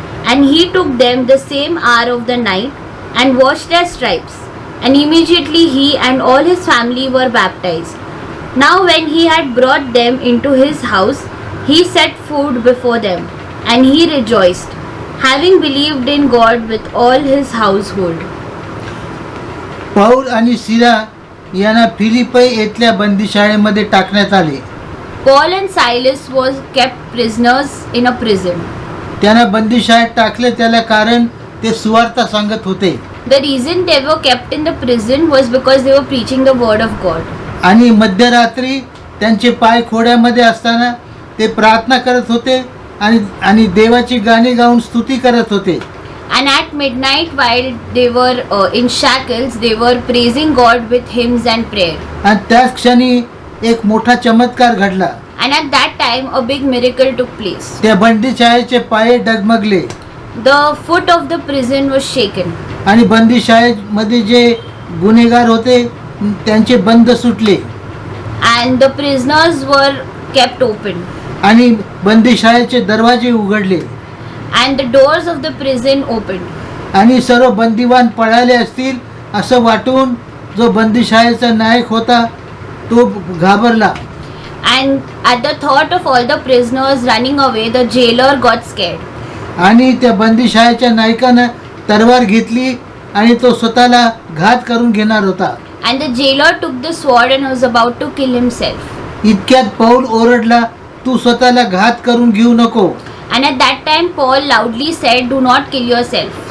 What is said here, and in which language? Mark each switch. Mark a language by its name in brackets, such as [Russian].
[English] And he took them the same hour of the night and washed their stripes. And immediately he and all his family were baptized. Now when he had brought them into his house, he set food before them, and he rejoiced, having believed in God with all his household. [Marathi] Paul आणि सिला यांना फिलिपी येथल्या बंदीशाळेमध्ये टाकण्यात आले. [English] Paul and Silas was kept prisoners in a prison. [Marathi] त्यांना बंदीशाळेत टाकले, त्याला कारण ते सुवार्ता सांगत होते. [English] The reason they were kept in the prison was because they were preaching the word of God. [Marathi] आणि मध्यरात्री त्यांचे पाय खोड्यामध्ये असताना ते प्रार्थना करत होते आणि देवाची गाणी गाऊन स्तुती करत होते. [English] And at midnight, while they were in shackles, they were praising God with hymns and prayer. [Marathi] आणि त्याच क्षणी एक मोठा चमत्कार घडला. [English] And at that time, a big miracle took place. [Marathi] त्या बंदीशाळेचे पाय डगमगले [English] The foot of the prison was shaken. [Marathi] आणि बंदीशाळेमध्ये जे गुन्हेगार होते त्यांचे बंद सुटले [English] And the prisoners were kept open. [Marathi] आणि बंदीशाळेचे दरवाजे उघडले [English] And the doors of the prison opened. [Marathi] आणि सर्व बंदीवान पळाले असतील असं वाटून जो बंदीशाळेचा नायक होता तो घाबरला. [English] And at the thought of all the prisoners running away, the jailer got scared. [Marathi] आणि त्या बंदीशाळेच्या नायकानं तलवार घेतली आणि तो स्वतःला घात करून घेणार होता. [English] And the jailer took the sword and was about to kill himself. [Marathi] इतक्यात पौल ओरडला, तू स्वतःला घात करून घेऊ नको. [English] And at that time, Paul loudly said, "Do not kill yourself,